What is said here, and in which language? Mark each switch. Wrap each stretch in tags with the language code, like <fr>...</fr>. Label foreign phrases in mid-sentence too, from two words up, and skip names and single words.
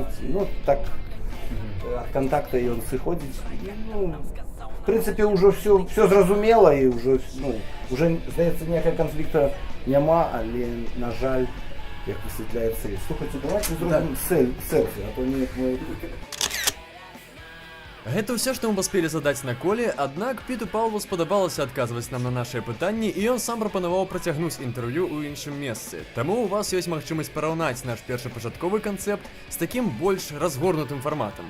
<uk>Ну, так, від контакту він виходить. І, ну, в принципі, вже все зрозуміло, і вже, здається, ніякого конфлікту нема, але, на жаль, як висвітляється. Слухайте, давайте зробимо селфі, а то ніяк ми...</uk> <be>Гэта ўсё, што мы паспелі задаць на коле, аднак Піту Паўлу спадабалася адказваць нам на нашыя пытанні, і ён сам прапанаваў працягнуць інтэрв'ю ў іншым месцы. Таму у вас ёсць магчымасць параўнаць наш першапачатковы канцэпт з такім больш разгорнутым фарматам.</be>